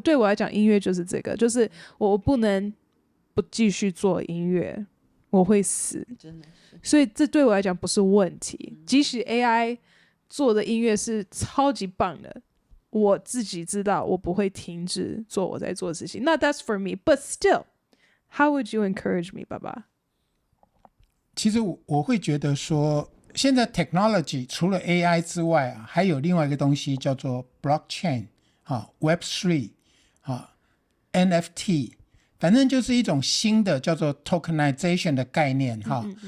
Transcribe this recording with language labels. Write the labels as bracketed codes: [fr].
[zh] 对我来讲，音乐就是这个，就是我不能不继续做音乐，我会死。真的是，所以这对我来讲不是问题，即使 AI 做的音乐是超级棒的，我自己知道我不会停止做我在做的事情。那 [en] that's for me, but still, how would you encourage me, [zh] 爸爸？其实我会觉得说，现在 technology 除了 AI 之外啊，还有另外一个东西叫做 blockchain 啊 Web3 啊 NFT， 反正就是一种新的叫做 tokenization 的概念哈。